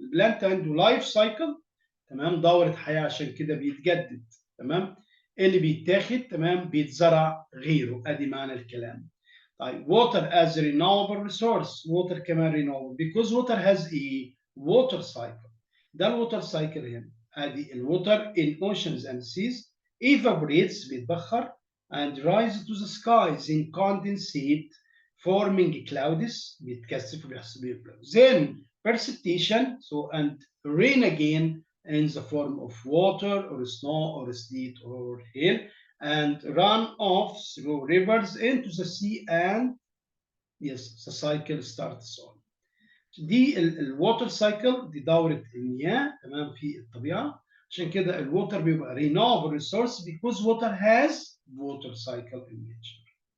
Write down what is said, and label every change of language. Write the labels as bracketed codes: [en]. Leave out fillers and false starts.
[ar] البلانت عنده [en] life cycle [ar] تمام دورة حياة عشان كده بيتجدد. تمام؟ اللي بيتاخد تمام بيتزرع غيره. ادي معنى الكلام. [en] طيب water as a renewable resource. water كمان renewable because water has a water cycle. [ar] ده الووتر سايكل هنا. [en] ادي الووتر in oceans and seas evaporates [ar] بيتبخر [en] and rises to the skies in condensate forming clouds [ar] بيتكثف وبيحصل بيبلغ. [en] Then precipitation so and rain again in the form of water or snow or sleet or hail and run off through rivers into the sea and yes the cycle starts on. [ar] دي الووتر سايكل دي دورة المياه تمام في الطبيعة. عشان كده الووتر بيبقى [en] renewable resource because water has water cycle in nature.